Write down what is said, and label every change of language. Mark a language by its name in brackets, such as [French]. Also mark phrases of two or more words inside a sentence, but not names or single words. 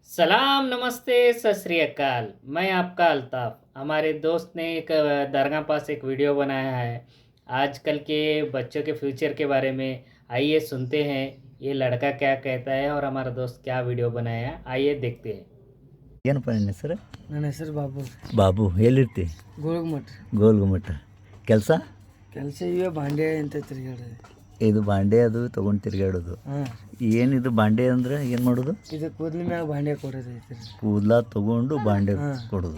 [Hindi] सलाम, नमस्ते, [Punjabi] ਸਤ ਸ੍ਰੀ ਅਕਾਲ। [Hindi] मैं आपका अल्ताफ़। हमारे दोस्त ने एक दरगाह पास एक वीडियो बनाया है आजकल के बच्चों के फ्यूचर के बारे में। आइए सुनते हैं ये लड़का क्या कहता है और हमारा दोस्त क्या वीडियो बनाया है। आइए देखते हैं। [Kannada] ಏನಪ್ಪ ನಿನ್ನ ಹೆಸರು? ನನ್ನ ಹೆಸರು ಬಾಬು. ಬಾಬು. ಎಲ್ಲಿರ್ತಿ? ಗೋಳಗುಮಠ. ಗೋಲ್ಗುಮಠ. ಕೆಲಸ ಇವೇ ಬಾಂಡೆ ಅಂತ ತಿರುಗಾಡೋದು. ಇದು ಬಾಂಡೆ ಅದು ತೊಗೊಂಡು ತಿರುಗಾಡೋದು. ಹಾಂ. ಏನಿದು ಬಾಂಡೆ ಅಂದ್ರೆ ಏನು ಮಾಡೋದು? ಇದು ಕೂದಲ ಮ್ಯಾಗ ಬಾಂಡೆ ಕೊಡೋದು ಐತ್ರಿ. ಕೂದಲ ತೊಗೊಂಡು ಬಾಂಡೆ ಕೊಡೋದು.